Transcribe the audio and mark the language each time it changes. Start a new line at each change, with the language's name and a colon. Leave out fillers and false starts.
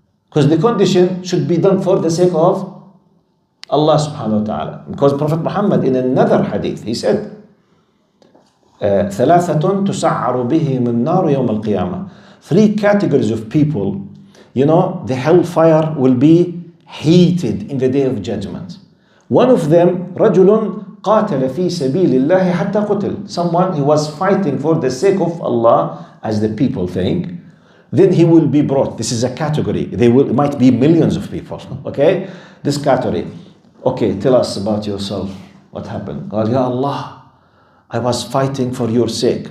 English: Because the condition should be done for the sake of Allah subhanahu wa ta'ala. Because Prophet Muhammad in another hadith, he said,
Arabic: ثلاثة تسعر بهم النار يوم القيامة.
English: 3 categories of people, the hellfire will be heated in the day of judgment. One of them,
Arabic: رجل قاتل في سبيل الله حتى قتل.
English: Someone who was fighting for the sake of Allah, as the people think. Then he will be brought. This is a category. It might be millions of people. Okay? This category. Okay, tell us about yourself. What happened?
Arabic: قال
English: يا Allah, I was fighting for your sake.